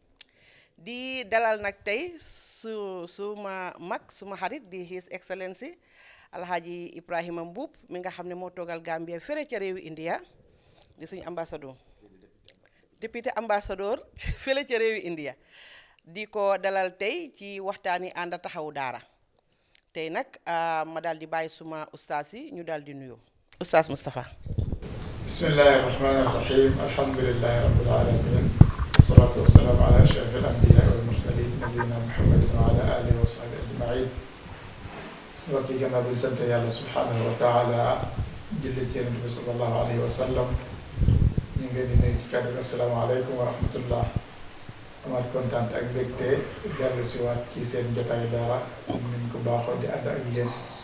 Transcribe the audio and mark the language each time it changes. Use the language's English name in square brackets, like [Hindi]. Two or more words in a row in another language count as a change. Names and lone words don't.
[Wolof] di dalal nag tey suma mag suma xarit di [English] His Excellency [Wolof] Alhaji Ibrahima Mbub mi nga xam ne moo toogal Gambia fere ca réewi India di suñ ambassadeur député ambassadeur fere ca réewi India di ko dalal tey ci waxtaani ànd taxawu daara tey nag ma daal di bàyyi suma ustaas yi ñu daal di nuyoo ustaas Moustapha. [Arabic] بسم الله الرحمن الرحيم الحمد لله رب العالمين والصلاة والسلام على أشرف الأنبياء والمرسلين نبينا محمد وعلى آله وصحبه أجمعين [Wolof] wakki gannaaw bi sant yàlla [Arabic] سبحانه وتعالى [Wolof] julli ci yonent bi [Arabic] صلى الله عليه وسلم [Wolof] ñu ngi leen di nuyu ci kàddu [Arabic] السلام عليكم ورحمة الله [Wolof] amaat kontaan ak mbégte dellu si waat ci seen jotaayu daara niñ ko baaxoo di ànd ak yéen